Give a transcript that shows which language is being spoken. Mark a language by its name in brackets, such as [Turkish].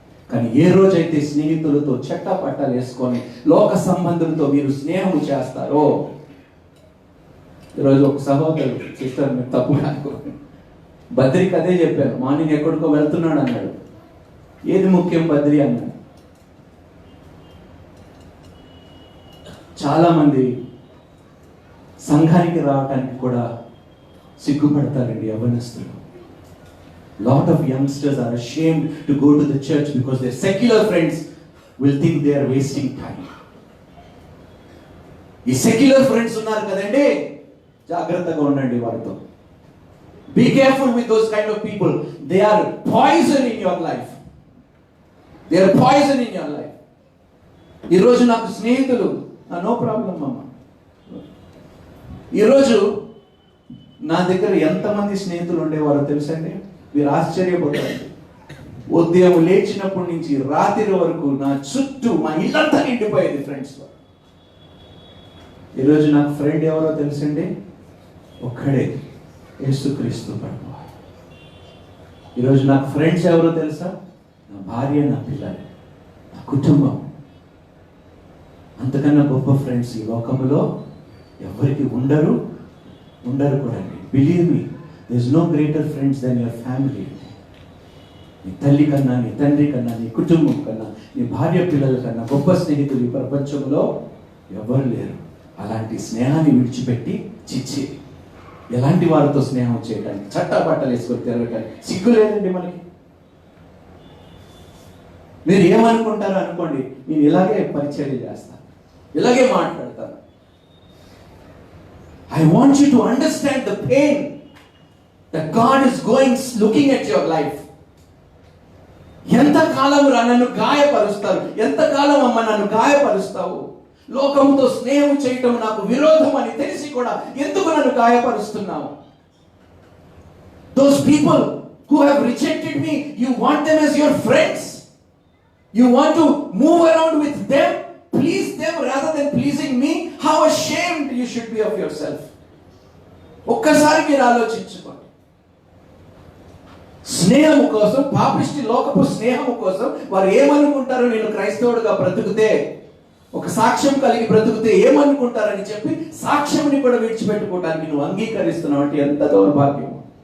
[Telugu] కానీ ఏ రోజైతే స్నేహితులతో చట్టా పట్టాలు వేసుకొని లోక సంబంధులతో మీరు స్నేహం చేస్తారో, ఈరోజు ఒక సహోదరుడు, సిస్టర్ మీరు తప్పు కాదు, బద్రికి అదే చెప్పాను, మార్నింగ్ ఎక్కడికో వెళ్తున్నాడు అన్నాడు. ఏది ముఖ్యం బద్రి అన్నాడు. చాలా మంది సంఘానికి రావడానికి కూడా సిగ్గుపడతారండి యవ్వనస్తులు. [English] Lot of youngsters are ashamed to go to the church because their secular friends will think they are wasting time. [Telugu] ఈ సెక్యులర్ ఫ్రెండ్స్ ఉన్నారు కదండి, జాగ్రత్తగా ఉండండి వారితో. [English] Be careful with those kind of people. They are poison in your life. They are poison in your life. [Telugu] ఈరోజు నాకు స్నేహితులు, [English] no problem [Telugu] అమ్మ, ఈరోజు నా దగ్గర ఎంతమంది స్నేహితులు ఉండేవారో తెలుసండి? మీరు ఆశ్చర్యపోతారండి. ఉదయం లేచినప్పటి నుంచి రాత్రి వరకు నా చుట్టూ మా ఇల్లంతా నిండిపోయేది ఫ్రెండ్స్తో. ఈరోజు నాకు ఫ్రెండ్ ఎవరో తెలుసండి? ఒక్కడే, యేసుక్రీస్తు ప్రభువు. ఈరోజు నాకు ఫ్రెండ్స్ ఎవరో తెలుసా? నా భార్య, నా పిల్లలు, నా కుటుంబం. అంతకన్నా గొప్ప ఫ్రెండ్స్ ఈ లోకంలో ఎవరికి ఉండరు కూడా అండి. [English] Believe me, there is no greater friends than your family. [Telugu] నీ తల్లి కన్నా, నీ తండ్రి కన్నా, నీ కుటుంబం కన్నా, నీ భార్య పిల్లల కన్నా గొప్ప స్నేహితులు ఈ ప్రపంచంలో ఎవరు లేరు. అలాంటి స్నేహాన్ని విడిచిపెట్టి, చిచ్చి ఎలాంటి వారితో స్నేహం చేయడానికి, చట్టా బట్టలు వేసుకొని తిరగటానికి సిగ్గు లేదండి మనకి. మీరు ఏమనుకుంటారో అనుకోండి, నేను ఇలాగే పరిచర్య చేస్తాను, ఇలాగే మాట్లాడతాను. [English] I want you to understand the pain that God is looking at your life. [Telugu] ఎంతకాలం నన్ను గాయపరుస్తారు, ఎంతకాలం అమ్మ నన్ను గాయపరుస్తావు? లోకముతో స్నేహం చేయటం నాకు విరోధం అని తెలిసి కూడా ఎందుకు నన్ను గాయపరుస్తున్నావు? [English] Those people who have rejected me, you want them as your friends. You want to move around with them, please them rather than pleasing me. How ashamed you should be of yourself. [Telugu] ఒక్కసారి మీరు ఆలోచించుకోండి. స్నేహము కోసం, పాపిష్టి లోకపు స్నేహము కోసం వారు ఏమనుకుంటారో, నేను క్రైస్తవుడిగా బ్రతుకుతే, ఒక సాక్ష్యం కలిగి బ్రతుకుతే ఏమనుకుంటారని చెప్పి సాక్ష్యంని కూడా విడిచిపెట్టుకోవడానికి నువ్వు అంగీకరిస్తున్నావు అంటే ఎంత దౌర్భాగ్యం.